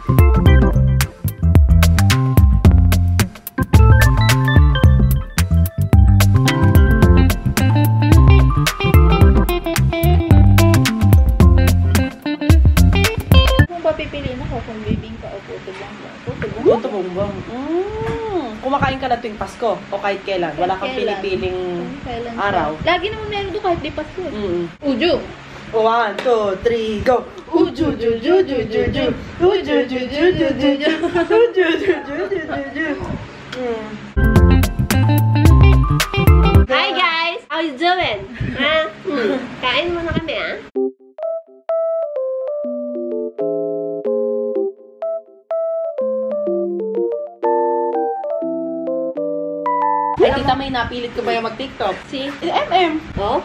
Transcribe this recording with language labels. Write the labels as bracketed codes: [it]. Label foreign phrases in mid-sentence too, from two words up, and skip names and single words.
[tl] Kung papipiliin ako kung bibingka o puto bongbong. Puto bongbong. Kumakain ka na tuwing Pasko o kahit kailan. Wala kang Kailan? pinipiling Kailan araw. Lagi naman meron doon kahit di Pasko. Uju! 1, 2, 3, go! Uju, ju, ju, ju, ju, ju. Uju, ju, ju, ju, ju, ju. Uju, ju, ju, ju, ju, ju. [en] Hi guys! How you doing? Ha? [tl] Kain muna kami, ha? Ay, tita May, napilit ko ba yung mag-TikTok? Si? MM. Oh?